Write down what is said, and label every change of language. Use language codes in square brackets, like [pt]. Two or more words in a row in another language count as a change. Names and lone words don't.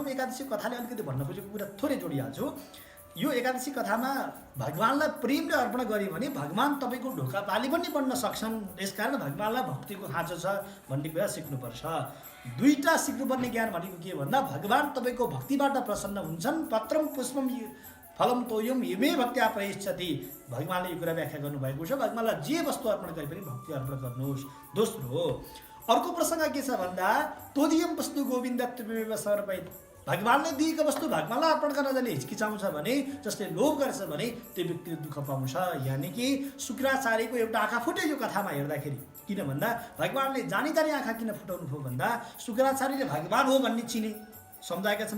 [ne] एकादशी कथाले अलिकति भन्न खोजेको कुरा थोरै जोडिहाल्छु। यो एकादशी कथामा भगवानलाई प्रेमले अर्पण गऱ्यो भने भगवान तपाईँको ढोका पाली पनि बन्न सक्छन्। यसकारण भगवानलाई भक्तिको खाँचो छ भन्ने कुरा सिक्नुपर्छ। दुईवटा सिक्नुपर्ने ज्ञान भनेको के भन्दा भगवान तपाईँको भक्तिबाट प्रसन्न हुन्छन्। [sa] पत्रम पुष्पम फलम तोयम यमे भक्त्या प्रयच्छति। [ne] भगवानले यो कुरा व्याख्या गर्नुभएको छ। भगवानलाई जे वस्तु अर्पण गरे पनि भक्ति अर्पण गर्नुहोस्। दोस्रो अर्को प्रसङ्ग के छ भन्दा [sa] तोदियम वस्तु गोविन्द त्वमेव समर्पयेत्। [ne] भगवानले दिएको वस्तु भगवानलाई अर्पण गर्न जसले हिचकिचाउँछ भने, जसले लोभ गर्छ भने त्यो व्यक्तिले दुःख पाउँछ। यानि कि शुक्राचार्यको एउटा आँखा फुट्यो यो कथामा हेर्दाखेरि। किन भन्दा भगवानले जानी जानी आँखा किन फुटाउनु भयो भन्दा शुक्राचार्यले भगवान हो भन्ने चिने सम्झाएका छन्।